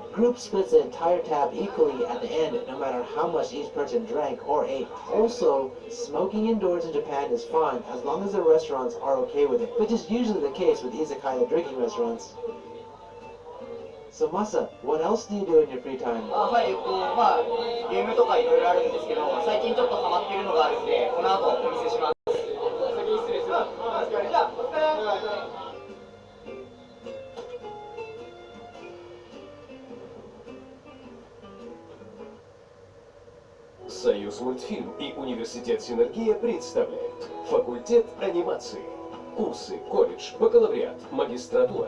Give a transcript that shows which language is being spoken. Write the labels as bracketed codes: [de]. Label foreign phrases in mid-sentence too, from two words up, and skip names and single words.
[en] Group splits the entire tab equally at the end, no matter how much each person drank or ate. Also, smoking indoors in Japan is fine as long as the restaurants are okay with it, which is usually the case with izakaya drinking restaurants. So Masa, what else do you do in your free time? [ja] はい、ゲームとかいろいろあるんですけど、最近ちょっとハマってるのがあるんで、この後お見せします。先に失礼します。じゃあ、お疲れ。 [ru] Союз мультфильм и университет Синергия представляют факультет анимации. Курсы, колледж, бакалавриат, магистратура.